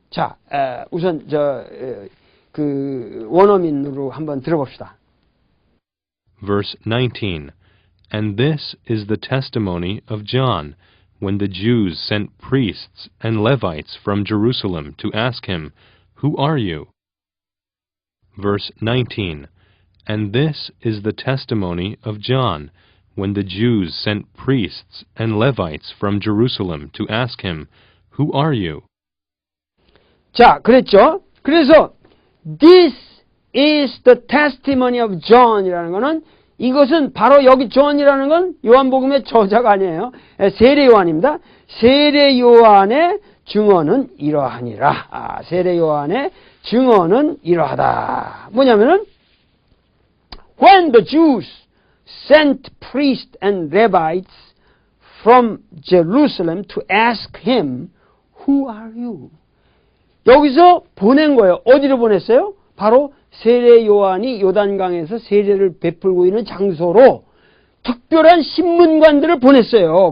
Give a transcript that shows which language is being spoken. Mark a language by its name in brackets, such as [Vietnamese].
[Korean] 자, 우선 그 원어민으로 한번 들어봅시다. [English] Verse 19. And this is the testimony of John, when the Jews sent priests and Levites from Jerusalem to ask him, Who are you? Verse 19. And this is the testimony of John, when the Jews sent priests and Levites from Jerusalem to ask him, Who are you? [Korean] 자, 그랬죠? 그래서 [English] This is the testimony of John [Korean] 이라는 거는 이것은 바로 여기 존이라는 건 요한복음의 저자가 아니에요. 세례요한입니다. 세례요한의 증언은 이러하니라. 세례요한의 증언은 이러하다. 뭐냐면은 [English] When the Jews sent priests and Levites from Jerusalem to ask him, Who are you? [Korean] 여기서 보낸 거예요. 어디로 보냈어요? 바로 세례요한이 요단강에서 세례를 베풀고 있는 장소로 특별한 신문관들을 보냈어요.